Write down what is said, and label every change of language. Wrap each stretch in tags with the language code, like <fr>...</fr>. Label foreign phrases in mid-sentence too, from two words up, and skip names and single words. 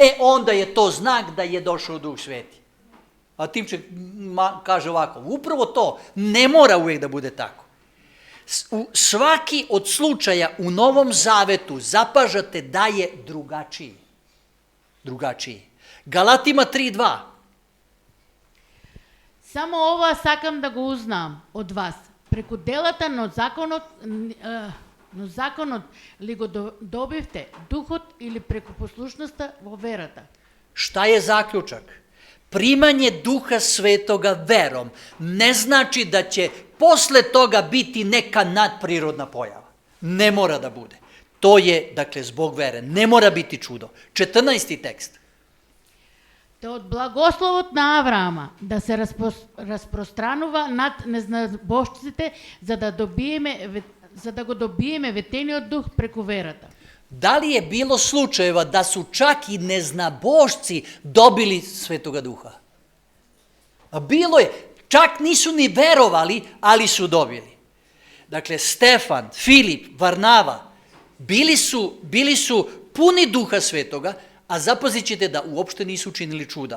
<sr>Onda je to znak da je došao Duh Sveti. A Timček kaže ovako, upravo to, ne mora uvijek da bude tako. Svaki od slučaja u Novom Zavetu zapažate da je drugačiji. Drugačiji. Galatima 3:2.</sr> <mk>Само ова сакам да го узнам од вас. Преку делата на законот ли го добивте, духот или преку послушноста во верата?</mk> <sr>Šta je zaključak? Primanje Duha Svetoga verom ne znači da će posle toga biti neka nadprirodna pojava. Ne mora da bude. To je, dakle, zbog vere. Ne mora biti čudo. 14. tekst.</sr> <mk>Те од благословот на Авраама да се распространува над незнабожците за да го добиеме ветениот дух преку верата.</mk> <sr>Da li je bilo slučajeva da su čak i neznabošci dobili Svetoga Duha? A bilo je. Čak nisu ni verovali, ali su dobili. Dakle, Stefan, Filip, Varnava bili su puni Duha Svetoga, a zapazit ćete da uopšte nisu učinili čuda.</sr>